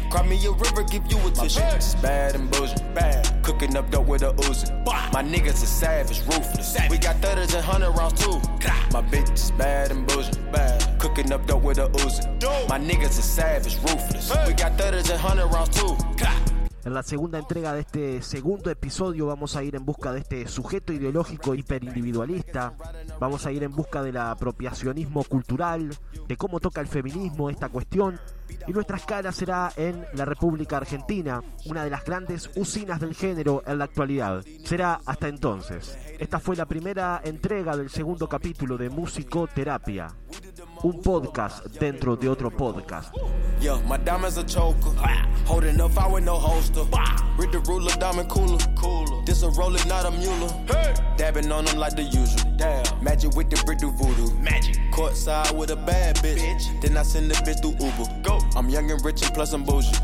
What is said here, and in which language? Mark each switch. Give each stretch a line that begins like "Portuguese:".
English: Cry me a river, give you a tissue. It's bad and bougie, bad. Cooking up dope with a Uzi. Bah. My niggas are savage, ruthless. Savage. We got 30s and 100 rounds too. Crap. My bitch is bad and bougie, bad. Cooking up dope with a Uzi. Dope. My niggas are savage, ruthless. Hey. We got 30s and 100 rounds too. Crap.
Spanish: En la segunda entrega de este segundo episodio vamos a ir en busca de este sujeto ideológico hiperindividualista, vamos a ir en busca del apropiacionismo cultural, de cómo toca el feminismo esta cuestión, y nuestra escala será en la República Argentina, una de las grandes usinas del género en la actualidad. Será hasta entonces. Esta fue la primera entrega del segundo capítulo de Musicoterapia, un podcast dentro de otro podcast.
English: Yo, my diamonds a choker. Holding up, I with no holster. Read the ruler, diamond cooler. Cooler. This a roller, not a mule. Hey. Dabbing on them like the usual. Damn. Magic with the brick do voodoo. Magic. Court side with a bad bitch. Bitch. Then I send the bitch through Uber. Go. I'm young and rich and plus I'm bougie.